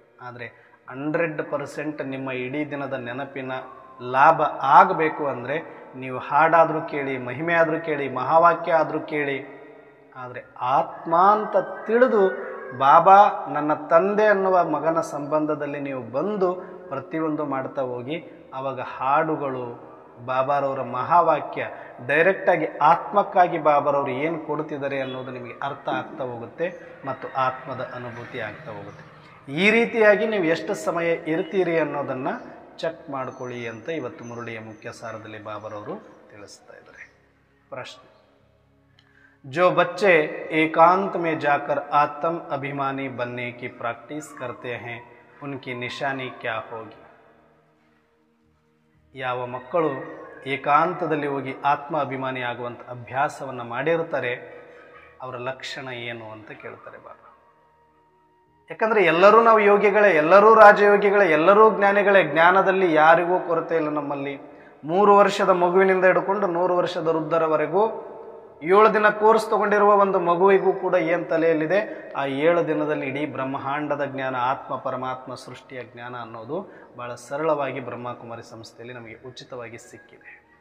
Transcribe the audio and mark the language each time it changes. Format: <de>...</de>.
<kn>ಆದರೆ 100% ನಿಮ್ಮ ಇಡೀ ದಿನದ ನೆನಪಿನ ಲಾಭ ಆಗಬೇಕು ಅಂದರೆ ನೀವು ಹಾಡಾದರೂ ಕೇಳಿ, ಮಹಿಮೆ ಆದರೂ ಕೇಳಿ, ಮಹಾವಾಕ್ಯ ಆದರೂ ಕೇಳಿ, ಆದರೆ ಆತ್ಮ ಅಂತ ತಿಳಿದು ಬಾಬಾ ನನ್ನ ತಂದೆ ಅನ್ನುವ ಮಗನ ಸಂಬಂಧದಲ್ಲಿ ನೀವು ಬಂದು ಪ್ರತಿಯೊಂದು ಮಾಡ್ತಾ ಹೋಗಿ, ಆವಾಗ ಹಾಡುಗಳು, ಬಾಬಾರವರ ಮಹಾವಾಕ್ಯ ಡೈರೆಕ್ಟಾಗಿ ಆತ್ಮಕ್ಕಾಗಿ ಬಾಬಾರವರು ಏನು ಕೊಡ್ತಿದ್ದಾರೆ ಅನ್ನೋದು ನಿಮಗೆ ಅರ್ಥ ಆಗ್ತಾ ಹೋಗುತ್ತೆ ಮತ್ತು ಆತ್ಮದ ಅನುಭೂತಿ ಆಗ್ತಾ ಹೋಗುತ್ತೆ. ಈ ರೀತಿಯಾಗಿ ನೀವು ಎಷ್ಟು ಸಮಯ ಇರ್ತೀರಿ ಅನ್ನೋದನ್ನು ಚೆಕ್ ಮಾಡ್ಕೊಳ್ಳಿ ಅಂತ ಇವತ್ತು ಮುರುಳಿಯ ಮುಖ್ಯ ಸಾರದಲ್ಲಿ ಬಾಬಾರವರು ತಿಳಿಸ್ತಾ ಇದ್ದಾರೆ.</kn> <hi>ಪ್ರಶ್ನೆ: जो बच्चे एकांत में जाकर आत्म अभिमानी बनने की प्रैक्टिस करते हैं उनकी निशानी क्या होगी?</hi> <kn>ಯಾವ ಮಕ್ಕಳು ಏಕಾಂತದಲ್ಲಿ ಹೋಗಿ ಆತ್ಮ ಅಭಿಮಾನಿ ಆಗುವಂಥ ಅಭ್ಯಾಸವನ್ನು ಮಾಡಿರ್ತಾರೆ ಅವರ ಲಕ್ಷಣ ಏನು ಅಂತ ಕೇಳ್ತಾರೆ ಬಾಬಾ. ಯಾಕಂದರೆ ಎಲ್ಲರೂ ನಾವು ಯೋಗಿಗಳೇ, ಎಲ್ಲರೂ ರಾಜಯೋಗಿಗಳೇ, ಎಲ್ಲರೂ ಜ್ಞಾನಿಗಳೇ. ಜ್ಞಾನದಲ್ಲಿ ಯಾರಿಗೂ ಕೊರತೆ ಇಲ್ಲ ನಮ್ಮಲ್ಲಿ. 3 ವರ್ಷದ ಮಗುವಿನಿಂದ ಹಿಡ್ಕೊಂಡು 100 ವರ್ಷದ ವೃದ್ಧರವರೆಗೂ 7 ದಿನ ಕೋರ್ಸ್ ತಗೊಂಡಿರುವ ಒಂದು ಮಗುವಿಗೂ ಕೂಡ ಏನು ತಲೆಯಲ್ಲಿದೆ, ಆ 7 ದಿನದಲ್ಲಿ ಇಡೀ ಬ್ರಹ್ಮಾಂಡದ ಜ್ಞಾನ, ಆತ್ಮ ಪರಮಾತ್ಮ ಸೃಷ್ಟಿಯ ಜ್ಞಾನ ಅನ್ನೋದು ಬಹಳ ಸರಳವಾಗಿ ಬ್ರಹ್ಮಕುಮಾರಿ ಸಂಸ್ಥೆಯಲ್ಲಿ ನಮಗೆ ಉಚಿತವಾಗಿ ಸಿಕ್ಕಿದೆ.</kn>